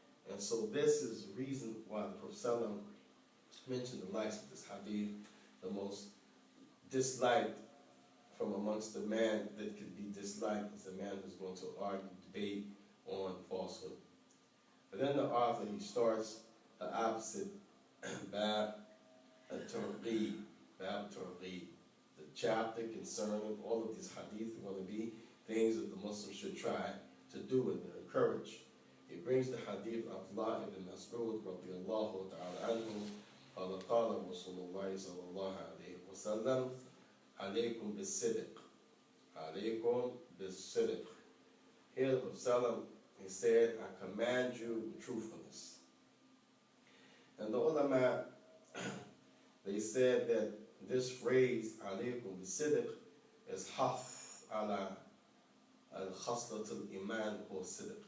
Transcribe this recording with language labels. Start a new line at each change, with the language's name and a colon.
English: And so this is the reason why the Prophet mentioned the likes of this hadith, the most disliked from amongst the man that could be disliked is the man who's going to argue, debate on falsehood. But then the author, he starts the opposite, bab al-targhib, the chapter concerning all of these hadith are going to be things that the Muslims should try to do and they're encouraged. He brings the hadith of Abdullah ibn Mas'ud radiyallahu ta'ala anhu,
Arabic: قال قال رسول الله صلى الله عليه وسلم عليكم بالصدق
English: عليكم بالصدق. Here the Prophet, he said, I command you with truthfulness. And the ulama, they said that this phrase,
Arabic: alaykum bisidq,
English: is
Arabic: hath ala al-khaslat al-iman
English: or sidq.